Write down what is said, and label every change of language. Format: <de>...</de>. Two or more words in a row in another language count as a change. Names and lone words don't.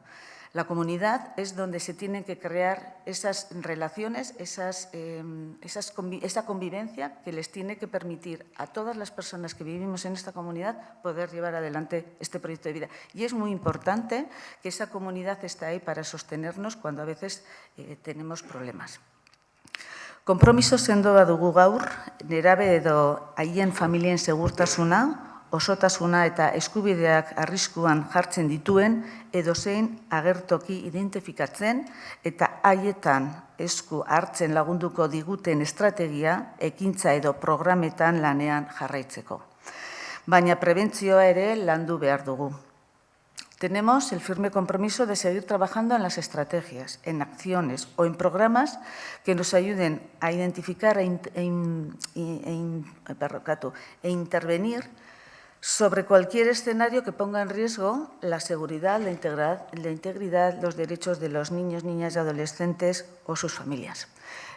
<es>La comunidad es donde se tienen que crear esas relaciones, esa convivencia que les tiene que permitir a todas las personas que vivimos en esta comunidad poder llevar adelante este proyecto de vida. Y es muy importante que esa comunidad esté ahí para sostenernos cuando a veces tenemos problemas.</es> <eu>Konpromiso sendoa dugu gaur, nerabe edo haien familien segurtasuna, osotasuna eta eskubideak arriskuan jartzen dituen edozein agertoki identifikatzen eta haietan esku hartzen lagunduko diguten estrategia, ekintza edo programetan lanean jarraitzeko. Baina prebentzioa ere landu behar dugu.</eu> <es>Tenemos el firme compromiso de seguir trabajando en las estrategias, en acciones o en programas que nos ayuden a identificar e intervenir sobre cualquier escenario que ponga en riesgo la seguridad, la integridad, los derechos de los niños, niñas y adolescentes o sus familias.</es>